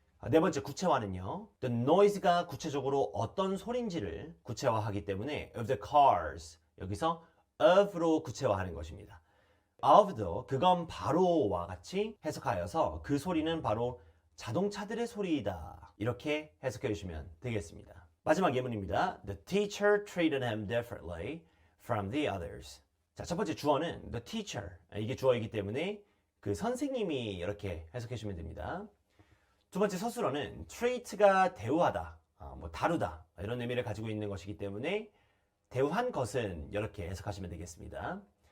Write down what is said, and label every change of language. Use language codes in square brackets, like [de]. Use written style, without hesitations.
[ko] 네 번째 구체화는요. [en] The noise [ko] 가 구체적으로 어떤 소리인지를 구체화하기 때문에 [en] of the cars [ko] 여기서 of로 구체화하는 것입니다. of도 그건 바로와 같이 해석하여서 그 소리는 바로 자동차들의 소리이다. 이렇게 해석해 주시면 되겠습니다. 마지막 예문입니다. [en] The teacher treated him differently from the others. [ko] 자, 첫 번째 주어는 [en] the teacher. [ko] 이게 주어이기 때문에 그 선생님이 이렇게 해석해 주시면 됩니다. 두 번째 서술어는 treat가 대우하다, 다루다 이런 의미를 가지고 있는 것이기 때문에 대우한 것은 이렇게 해석하시면 되겠습니다.